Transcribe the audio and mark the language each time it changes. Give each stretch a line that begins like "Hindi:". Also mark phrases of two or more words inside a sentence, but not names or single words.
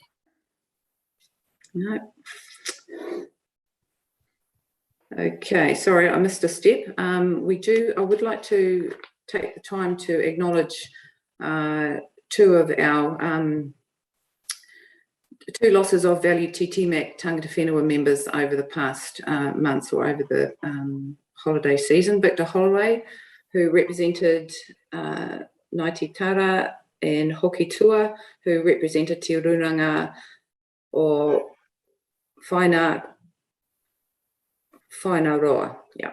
English: No. Okay, sorry, I missed a step. I would like to take the time to acknowledge 2 of our 2 losses of valued TTMAC
Māori: tangata whenua
English: members over the past months or over the holiday season. Victor Holloway, who represented Ngāti Tara, and Hoki Tua, who represented Te Urunga o Whaina Roa. Yeah.